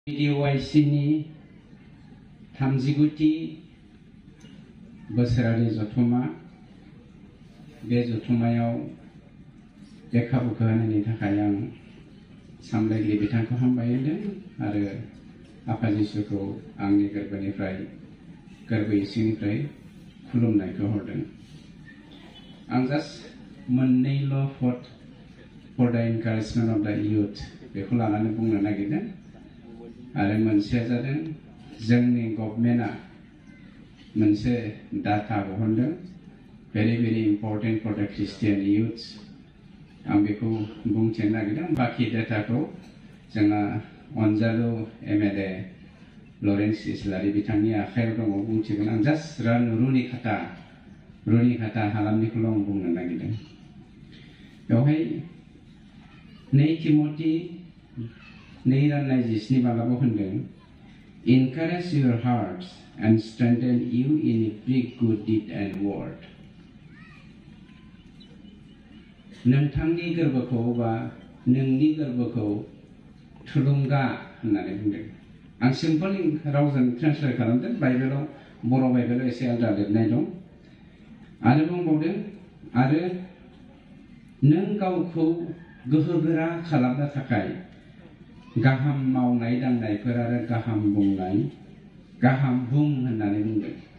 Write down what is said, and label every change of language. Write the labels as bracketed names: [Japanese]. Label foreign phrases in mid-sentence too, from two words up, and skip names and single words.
[Bodo] DYCनि 39थि बोसोरारि जथुमा बे जथुमायाव बे खाबुखौ होनायनि थाखाय आं सामलायगिरि बिथांखौ हामबाय होदों आरो आफा जिसुखौ आंनि गोरबो इसिंनिफ्राय खुलुमनायखौ हरदों। आं जास्ट मोननैल' [English] for the encouragement of the youth [Bodo] बेखौ लानानै बुंनो नागिरदों आरो मोनसेया जादों जोंनि गभर्नमेन्टआ मोनसे डाटा बहनदों [English] very important for the Christian youths। [Bodo] आं बेखौ बुंथिनो नागिरदों। बाकी डाटाखौ जोंना अनजालु MLA लरेन्स इस्लारि बिथांनि आखायाव दङ, बुंथिगोन। आं जास्ट रुनि खाथा हालामनिखौल' आं बुंनो नागिरदों। बेवहाय 2 तिमथि 2:17 मालाबा होनदों [English] encourage your hearts and strengthen you in every good deed and word। [Bodo] नोंथांनि गोरबोखौ बा नोंनि गोरबोखौ थुलुंगा होननानै बुंदों। आं सिम्पल रावजों ट्रान्सलेट खालामदों। बाइबेलाव बर' बाइबेलाव एसे आलादा लिरनाय दं आरो बुंबावदों आरो नों गावखौ गोहोगोरा खालामनो थाखाय गाहाम मावनाय दांनायफोर आरो गाहाम बुं होननानै बुंदों।